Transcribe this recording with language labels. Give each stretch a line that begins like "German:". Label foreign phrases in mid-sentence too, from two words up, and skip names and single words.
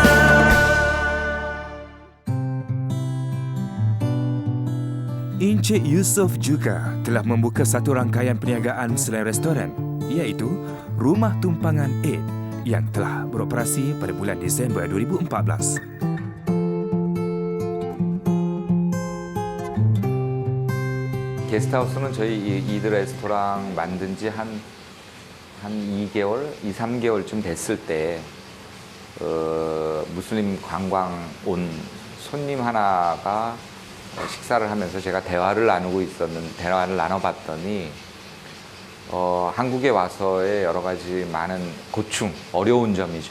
Malay: Encik Yusof juga telah membuka satu rangkaian perniagaan selain restoran, iaitu Rumah Tumpangan 8 yang telah beroperasi pada bulan Disember 2014.
Korean: 게스트하우스는 저희 이드 레스토랑 만든 지 한 2개월, 3개월쯤 됐을 때 무슬림 관광 온 손님 하나가 식사를 하면서 제가 대화를 나눠봤더니 한국에 와서의 여러 가지 많은 고충, 어려운 점이죠.